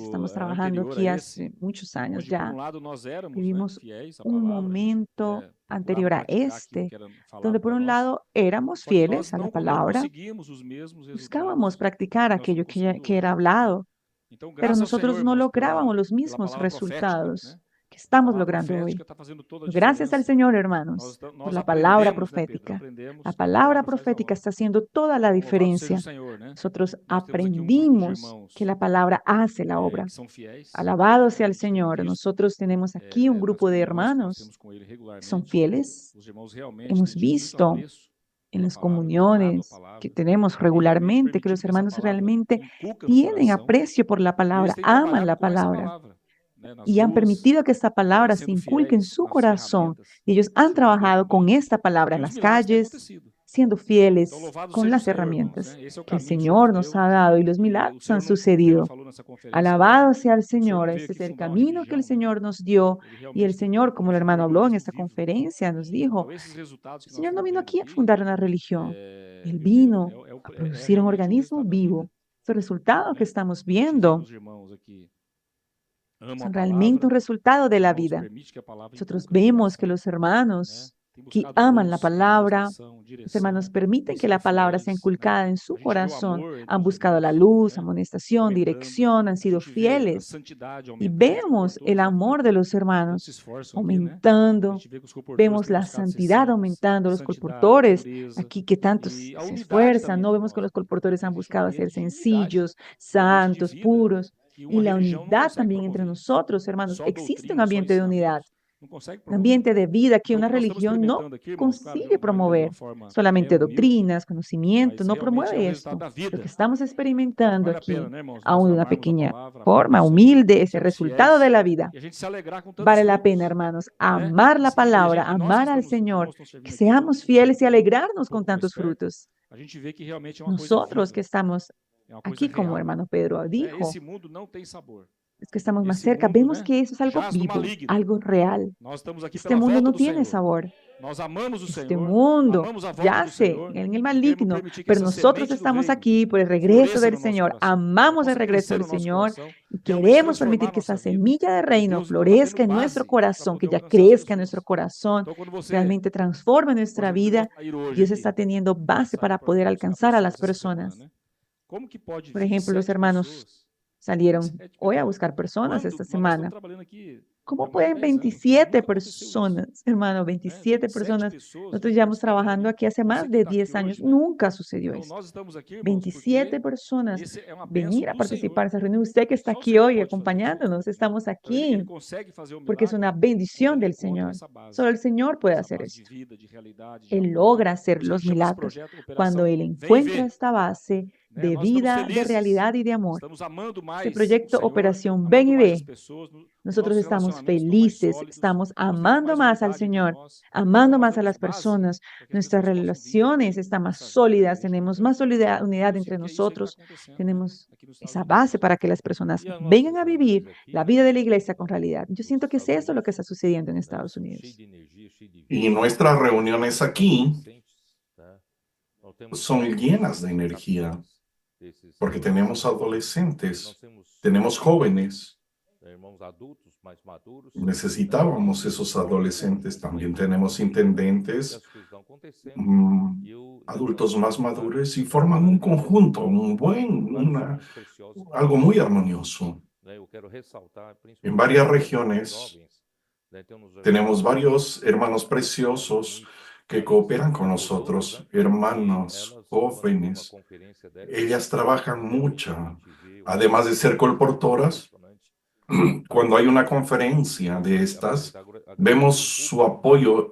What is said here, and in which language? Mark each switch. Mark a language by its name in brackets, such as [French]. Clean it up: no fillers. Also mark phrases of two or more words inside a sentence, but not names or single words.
[Spanish] Estamos trabajando aquí hace muchos años ya. Vivimos un momento anterior a este, donde por un lado éramos fieles a la palabra, buscábamos practicar aquello que era hablado, pero nosotros no lográbamos los mismos resultados que que estamos [Portuguese] A palavra [Spanish] logrando hoy. [Portuguese] profética está fazendo toda a [Spanish] Gracias al [Portuguese] diferença. [Spanish] Señor, hermanos, por la palabra profética. La palabra profética está haciendo toda la [Portuguese] Louvado seja o [Spanish] diferencia. [Portuguese] Senhor, né? [Spanish] Nosotros [Portuguese] Nós temos aqui um grupo de [Spanish] aprendimos [Portuguese] irmãos [Spanish] que la palabra hace la obra. [Portuguese] que são fiéis. [Spanish] Alabado sea el [Portuguese] Temos [Spanish] Señor. [Portuguese] visto, [Spanish] Nosotros tenemos aquí un [Portuguese] nas [Spanish] grupo de [Portuguese] comunhões que nós [Spanish] hermanos [Portuguese] temos com Ele [Spanish] que [Portuguese] regularmente. [Spanish] son fieles. [Portuguese] Os irmãos realmente [Spanish] Hemos [Portuguese] dedicam muito [Spanish] visto [Portuguese] apreço [Spanish] en [Portuguese] pela [Spanish] las [Portuguese] palavra, amado a [Spanish] comuniones [Portuguese] palavra, [Spanish] que tenemos [Portuguese] e realmente [Spanish] regularmente que los [Portuguese] permitindo que essa [Spanish] hermanos [Portuguese] palavra [Spanish] realmente [Portuguese] inculca no [Spanish] tienen [Portuguese] coração. [Spanish] aprecio por la [Portuguese] E eles [Spanish] palabra, [Portuguese] têm [Spanish] aman [Portuguese] trabalhado [Spanish] la [Portuguese] com essa [Spanish] palabra [Portuguese] palavra, né? Nas [Spanish] y han [Portuguese] ruas, [Spanish] permitido que esta palabra se [Portuguese] sendo [Spanish] inculque en [Portuguese] fiéis [Spanish] su [Portuguese] nas [Spanish] corazón. [Portuguese] ferramentas [Spanish] Y ellos [Portuguese] que o [Spanish] han [Portuguese] Senhor nos deu [Spanish] trabajado con [Portuguese] também. [Spanish] esta palabra [Portuguese] E [Spanish] en [Portuguese] os [Spanish] las [Portuguese] milagres têm [Spanish] calles, [Portuguese] acontecido. [Spanish] siendo [Portuguese] Então, [Spanish] fieles [Portuguese] louvado [Spanish] con [Portuguese] seja o [Spanish] las [Portuguese] Senhor, irmãos, [Spanish] herramientas [Portuguese] né? Esse é o [Spanish] que el [Portuguese] caminho que o Senhor [Spanish] Señor [Portuguese] nos [Spanish] nos [Portuguese] deu. [Spanish] ha dado y los [Portuguese] E o [Spanish] milagros [Portuguese] Senhor [Spanish] han [Portuguese] mesmo [Spanish] sucedido. [Portuguese] falou nessa conferência lá. [Spanish] Alabado sea el [Portuguese] O Senhor [Spanish] Señor. [Portuguese] não veio [Spanish] Este [Portuguese] aqui [Spanish] es el [Portuguese] fundar uma [Spanish] camino que el [Portuguese] religião. [Spanish] Señor nos dio. [Portuguese] Ele [Spanish] Y el [Portuguese] realmente [Spanish] Señor, como el hermano habló en esta [Portuguese] vivo. [Spanish] conferencia, nos dijo, [Portuguese] Então, esses resultados que [Spanish] el [Portuguese] nós [Spanish] Señor no [Portuguese] estamos [Spanish] vino [Portuguese] vendo [Spanish] aquí a [Portuguese] aqui, [Spanish] fundar una religión. Él vino a producir un [Portuguese] realmente o [Spanish] organismo [Portuguese] resultado da vida. [Spanish] vivo. Este resultado que estamos [Portuguese] A gente vê que [Spanish] viendo [Portuguese] os irmãos aqui amam a [Spanish] son realmente un [Portuguese] palavra, [Spanish] resultado de [Portuguese] os [Spanish] la [Portuguese] irmãos [Spanish] vida. [Portuguese] permitem que a palavra [Spanish] Nosotros [Portuguese] inculque no [Spanish] vemos que [Portuguese] coração, [Spanish] los [Portuguese] né? [Spanish] hermanos [Portuguese] Tem [Spanish] que [Portuguese] buscado [Spanish] aman la [Portuguese] luz, [Spanish] palabra, [Portuguese] amonestação, [Spanish] los [Portuguese] direção, [Spanish] hermanos permiten [Portuguese] têm [Spanish] que la [Portuguese] sido [Spanish] palabra sea [Portuguese] fiéis, né? [Spanish] inculcada en su [Portuguese] A gente vê o [Spanish] corazón. [Portuguese] amor entre [Spanish] Han [Portuguese] os [Spanish] buscado la [Portuguese] irmãos, [Spanish] luz, [Portuguese] né? [Spanish] amonestación, [Portuguese] Aumentando. [Spanish] dirección, han [Portuguese] A [Spanish] sido [Portuguese] gente vê a [Spanish] fieles. [Portuguese] santidade [Spanish] Y [Portuguese] aumentando entre [Spanish] vemos el [Portuguese] cobertores, né? [Spanish] amor de los [Portuguese] Todos se [Spanish] hermanos [Portuguese] esforçam aqui, né? A [Spanish] aumentando. [Portuguese] gente vê que os comportores [Spanish] Vemos [Portuguese] têm [Spanish] la [Portuguese] buscado ser [Spanish] santidad [Portuguese] santos, [Spanish] aumentando, los [Portuguese] santidade, [Spanish] colportores [Portuguese] pureza [Spanish] aquí que tanto [Portuguese] e a [Spanish] se [Portuguese] unidade [Spanish] esfuerzan, [Portuguese] também, [Spanish] no [Portuguese] né, [Spanish] vemos que [Portuguese] irmãos? [Spanish] los colportores han [Portuguese] Existe um [Spanish] buscado [Portuguese] ambiente [Spanish] ser [Portuguese] de unidade, [Spanish] sencillos, [Portuguese] um ambiente de [Spanish] santos, [Portuguese] vida [Spanish] puros. [Portuguese] que [Spanish] Y [Portuguese] uma [Spanish] la [Portuguese] religião não [Spanish] unidad [Portuguese] consegue [Spanish] también entre [Portuguese] promover. [Spanish] nosotros, hermanos. [Portuguese] Só [Spanish] Existe un [Portuguese] doutrina, só [Spanish] ambiente de unidad, [Portuguese] ensinamentos não consegue [Spanish] un [Portuguese] promover. [Spanish] ambiente de vida que [Portuguese] Então, o [Spanish] una [Portuguese] que nós estamos [Spanish] religión no [Portuguese] experimentando aqui, irmãos, claro, [Spanish] consigue [Portuguese] ainda de uma [Spanish] promover. [Portuguese] forma [Spanish] Solamente [Portuguese] humilde, [Spanish] doctrinas, conocimiento, [Portuguese] mas [Spanish] no [Portuguese] realmente é o [Spanish] promueve [Portuguese] resultado [Spanish] esto. [Portuguese] da vida. [Spanish] Lo que estamos experimentando [Portuguese] Vale a [Spanish] aquí, [Portuguese] pena, né, irmãos? Nós [Spanish] aún de una [Portuguese] amarmos a [Spanish] pequeña [Portuguese] palavra, amarmos [Spanish] forma, [Portuguese] o Senhor, [Spanish] humilde, ese [Portuguese] sermos [Spanish] resultado de [Portuguese] fiéis [Spanish] la vida. [Portuguese] e a gente se alegrar com tantos [Spanish] Vale la [Portuguese] frutos, [Spanish] pena, hermanos, [Portuguese] né? [Spanish] amar la [Portuguese] E a [Spanish] palabra, [Portuguese] gente, nós que [Spanish] amar al [Portuguese] estamos, [Spanish] Señor, [Portuguese] irmãos, estão [Spanish] que [Portuguese] servindo aqui [Spanish] seamos fieles y alegrarnos con [Portuguese] pouco mais [Spanish] tantos [Portuguese] perto, [Spanish] frutos. [Portuguese] a gente vê que realmente é uma coisa [Spanish] Nosotros [Portuguese] viva, [Spanish] que estamos [Portuguese] é uma coisa [Spanish] aquí, como [Portuguese] real. [Spanish] hermano Pedro [Portuguese] Né? [Spanish] dijo, [Portuguese] Esse mundo não tem sabor. [Spanish] es que estamos más [Portuguese] Esse [Spanish] cerca, [Portuguese] mundo, [Spanish] vemos [Portuguese] né, [Spanish] que eso es algo [Portuguese] jaz no [Spanish] vivo, [Portuguese] maligno. [Spanish] algo real. [Portuguese] Nós estamos aqui [Spanish] Este [Portuguese] pela [Spanish] mundo [Portuguese] volta [Spanish] no [Portuguese] do [Spanish] tiene [Portuguese] Senhor. [Spanish] sabor. [Portuguese] Nós amamos o [Spanish] Este [Portuguese] Senhor, [Spanish] mundo [Portuguese] amamos a volta do [Spanish] yace [Portuguese] Senhor [Spanish] en el [Portuguese] e queremos [Spanish] maligno, [Portuguese] permitir que [Spanish] pero [Portuguese] essa [Spanish] nosotros [Portuguese] semente do [Spanish] estamos [Portuguese] reino [Spanish] aquí por el regreso [Portuguese] floresça [Spanish] del [Portuguese] no nosso [Spanish] Señor. [Portuguese] coração, [Spanish] Amamos [Portuguese] possa [Spanish] el regreso [Portuguese] crescer [Spanish] del [Portuguese] no nosso [Spanish] Señor [Portuguese] coração, [Spanish] y [Portuguese] realmente [Spanish] queremos [Portuguese] transformar [Spanish] permitir [Portuguese] a [Spanish] que esa [Portuguese] nossa vida. [Spanish] semilla de [Portuguese] E [Spanish] reino [Portuguese] Deus está [Spanish] florezca [Portuguese] batendo [Spanish] en nuestro [Portuguese] base para [Spanish] corazón, que [Portuguese] poder [Spanish] ya [Portuguese] alcançar as [Spanish] crezca en [Portuguese] pessoas. [Spanish] nuestro corazón, [Portuguese] Então, quando você, [Spanish] realmente transforme [Portuguese] por [Spanish] nuestra [Portuguese] exemplo, os [Spanish] vida. [Portuguese] irmãos saíram hoje [Spanish] Dios [Portuguese] aqui, [Spanish] está teniendo base [Portuguese] saíram [Spanish] para [Portuguese] para [Spanish] poder [Portuguese] buscar [Spanish] alcanzar a las [Portuguese] pessoas essa semana, [Spanish] personas. [Portuguese] né? Como que pode [Spanish] Por ejemplo, los [Portuguese] 27 [Spanish] hermanos [Portuguese] pessoas? [Spanish] salieron [Portuguese] 27 [Spanish] hoy a [Portuguese] pessoas. [Spanish] buscar personas [Portuguese] Quando [Spanish] esta [Portuguese] nós já estamos [Spanish] semana. [Portuguese] trabalhando aqui [Spanish] ¿Cómo [Portuguese] há mais de [Spanish] pueden [Portuguese] 10 anos, né? [Spanish] 27 [Portuguese] Nunca aconteceu isso, [Spanish] personas, hermano, [Portuguese] né? [Spanish] 27 [Portuguese] 27 [Spanish] personas? [Portuguese] pessoas, [Spanish] Nosotros llevamos [Portuguese] nós trabalhando [Spanish] trabajando [Portuguese] aqui. [Spanish] aquí hace [Portuguese] Você [Spanish] más [Portuguese] que [Spanish] de [Portuguese] está [Spanish] 10 [Portuguese] aqui [Spanish] años. [Portuguese] hoje, né? [Spanish] Nunca sucedió [Portuguese] Então, [Spanish] esto. [Portuguese] nós estamos aqui, irmãos, [Spanish] 27 [Portuguese] porque [Spanish] personas [Portuguese] esse é uma bênção [Spanish] venir a [Portuguese] do [Spanish] participar [Portuguese] Senhor. [Spanish] de esa reunión. Usted que está [Portuguese] Só o [Spanish] aquí [Portuguese] Senhor [Spanish] hoy [Portuguese] pode fazer isso. [Spanish] acompañándonos, estamos [Portuguese] Então, ele [Spanish] aquí [Portuguese] consegue fazer o [Spanish] porque es [Portuguese] milagre [Spanish] una [Portuguese] quando [Spanish] bendición [Portuguese] ele [Spanish] del [Portuguese] encontra [Spanish] Señor. [Portuguese] essa base. [Spanish] Solo el Señor puede [Portuguese] Essa [Spanish] hacer [Portuguese] base de [Spanish] esto. [Portuguese] vida, de realidade, de [Spanish] Él [Portuguese] amor. [Spanish] logra [Portuguese] Por [Spanish] hacer [Portuguese] isso que a [Spanish] los [Portuguese] gente chama esse [Spanish] milagros [Portuguese] projeto [Spanish] cuando [Portuguese] Operação [Spanish] Él [Portuguese] Vem e [Spanish] encuentra [Portuguese] Vê. [Spanish] esta base [Portuguese] Né? [Spanish] de [Portuguese] Nós estamos [Spanish] vida, de [Portuguese] felizes, [Spanish] realidad y de amor. [Portuguese] estamos amando mais [Spanish] Este [Portuguese] o [Spanish] proyecto [Portuguese] Senhor, [Spanish] Operación Ven [Portuguese] amando [Spanish] y [Portuguese] mais as [Spanish] Ve. [Portuguese] pessoas, os [Spanish] Nosotros [Portuguese] nossos [Spanish] estamos [Portuguese] relacionamentos estão mais [Spanish] felices, [Portuguese] sólidos, [Spanish] estamos [Portuguese] nós temos [Spanish] amando [Portuguese] mais [Spanish] más al [Portuguese] unidade entre [Spanish] Señor, [Portuguese] nós, [Spanish] amando [Portuguese] nós [Spanish] más a [Portuguese] temos [Spanish] las [Portuguese] base [Spanish] personas. [Portuguese] para que as [Spanish] Nuestras [Portuguese] pessoas possam vir e [Spanish] relaciones [Portuguese] ver [Spanish] están más [Portuguese] essa vida da [Spanish] sólidas, [Portuguese] igreja, [Spanish] tenemos [Portuguese] né? [Spanish] más unidad [Portuguese] Inclusive [Spanish] entre [Portuguese] que é isso aí que está [Spanish] nosotros, [Portuguese] acontecendo [Spanish] tenemos [Portuguese] aqui nos Estados [Spanish] esa [Portuguese] Unidos. [Spanish] base para que las personas [Portuguese] E as [Spanish] vengan [Portuguese] nossas [Spanish] a [Portuguese] reuniões [Spanish] vivir [Portuguese] aqui, [Spanish] la [Portuguese] né, [Spanish] vida de la [Portuguese] nos [Spanish] iglesia con realidad. Yo siento que es [Portuguese] Estados [Spanish] eso lo que está [Portuguese] Unidos, [Spanish] sucediendo en [Portuguese] né, [Spanish] Estados [Portuguese] são [Spanish] Unidos. [Portuguese] cheios de energia, cheios de [Spanish] Y [Portuguese] vida. [Spanish] nuestras reuniones [Portuguese] Os [Spanish] aquí [Portuguese] adolescentes, né? Nós temos [Spanish] son [Portuguese] jovens, [Spanish] llenas de [Portuguese] temos [Spanish] energía, [Portuguese] capazes desses [Spanish] porque tenemos [Portuguese] adolescentes, nós [Spanish] adolescentes, [Portuguese] temos [Spanish] tenemos jóvenes. [Portuguese] irmãos adultos mais maduros, né? [Spanish] Necesitábamos esos adolescentes. También tenemos intendentes, [Portuguese] E as coisas estão acontecendo. E [Spanish] adultos más maduros y forman un conjunto, algo muy armonioso. [Portuguese] né, eu quero ressaltar, [Spanish] En varias [Portuguese] principalmente [Spanish] regiones [Portuguese] jovens, né, [Spanish] tenemos varios hermanos preciosos que cooperan con nosotros, hermanos jóvenes. Ellas trabajan mucho, además de ser colportoras. Cuando hay una conferencia de estas, vemos su apoyo.